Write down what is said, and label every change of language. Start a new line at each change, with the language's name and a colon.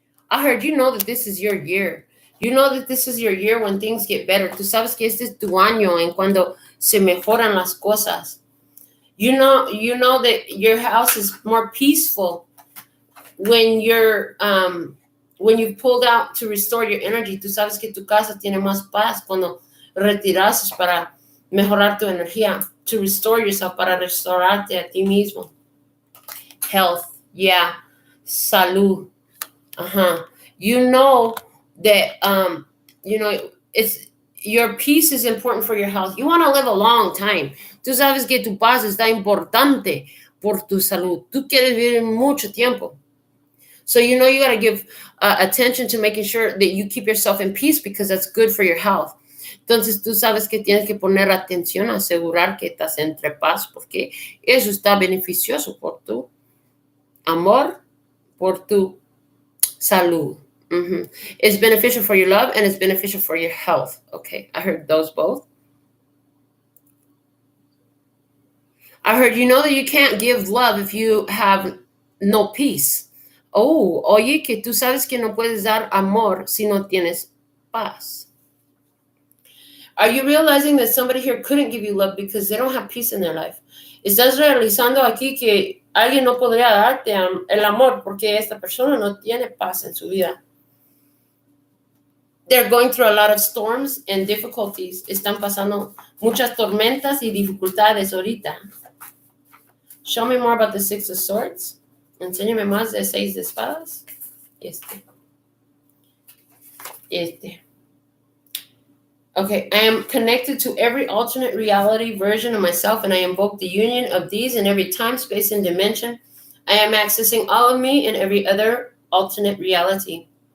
English: I heard you know that this is your year. You know that this is your year when things get better.
Spanish: Tú sabes que este es tu año en cuando se mejoran las cosas.
English: You know that your house is more peaceful when you've pulled out to restore your energy.
Spanish: Tú sabes que tu casa tiene más paz cuando retiras para mejorar tu energía.
English: To restore yourself,
Spanish: para restaurarte a ti mismo.
English: Health, yeah.
Spanish: Salud.
English: You know that it's your peace is important for your health. You want to live a long time.
Spanish: Tú sabes que tu paz está importante por tu salud. Tú quieres vivir mucho tiempo.
English: So you got to give attention to making sure that you keep yourself in peace because that's good for your health.
Spanish: Entonces tú sabes que tienes que poner atención a asegurar que estás entre paz porque eso está beneficioso por tu amor, por tu salud.
English: It's beneficial for your love and it's beneficial for your health. Okay, I heard those both. I heard that you can't give love if you have no peace.
Spanish: Oh, oye, que tú sabes que no puedes dar amor si no tienes paz.
English: Are you realizing that somebody here couldn't give you love because they don't have peace in their life?
Spanish: ¿Estás realizando aquí que alguien no podría darte el amor porque esta persona no tiene paz en su vida?
English: They're going through a lot of storms and difficulties.
Spanish: Están pasando muchas tormentas y dificultades ahorita.
English: Show me more about the Six of Swords.
Spanish: Enséñame más de 6 de espadas.
English: Okay, I am connected to every alternate reality version of myself, and I invoke the union of these in every time, space, and dimension. I am accessing all of me in every other alternate reality.